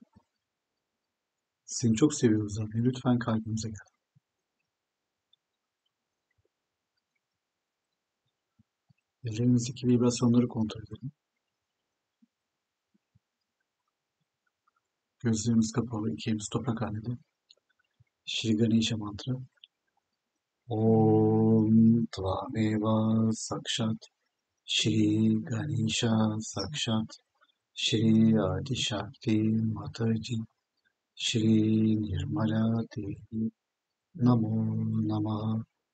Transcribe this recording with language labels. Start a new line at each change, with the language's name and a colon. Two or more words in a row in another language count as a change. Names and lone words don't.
Turkish: Seni çok seviyoruz anne. Lütfen kalbimize gel. Ellerimizdeki vibrasyonları kontrol edelim. Gözlerimiz kapalı, iki elimiz toprak halinde. Shri Ganesha mantra.
Sanskrit: ॐ त्वमेव साक्षात् श्री गणेश साक्षात् श्री आदि शक्ति माताजी श्री निर्मला देवी नमो नमः.